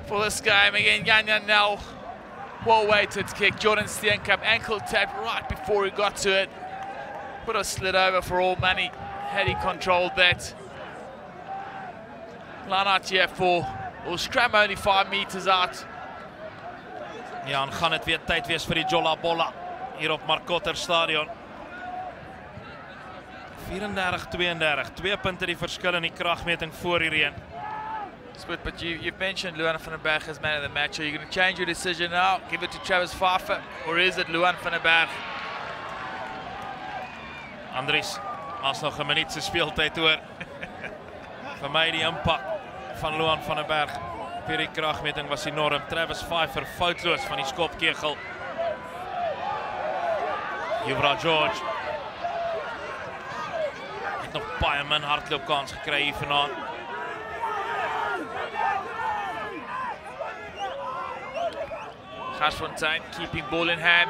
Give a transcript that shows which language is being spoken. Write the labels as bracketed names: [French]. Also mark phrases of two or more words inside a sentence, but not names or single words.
[English] Again, Jan Nel well-weighted kick. Jordan Steenkamp ankle tapped right before he got to it. Would have slid over for all money had he controlled that. Line out here for Scrum, only 5 meters out. [Afrikaans] Ja, en gaan het weer tyd wees vir die Jolla Bolla hier op Marcotter Stadion. 34-32, 2 punte die verskil in die kragmeting voor hierheen. [English] But you've mentioned Luan van der Berg as man of the match. Are you going to change your decision now? Give it to Travis Pfeiffer, or is it Luan van der Berg? [Afrikaans] Andries, as nog 'n minuut se speeltyd oor. Vir my die impak van Luan van der Berg vir die kragmeting was enorm. Travis Pfeiffer foutloos van die skopkegel. Jubra George het nog baie min hardloopkans gekry hier vanaand. [English] Garsfontein keeping ball in hand.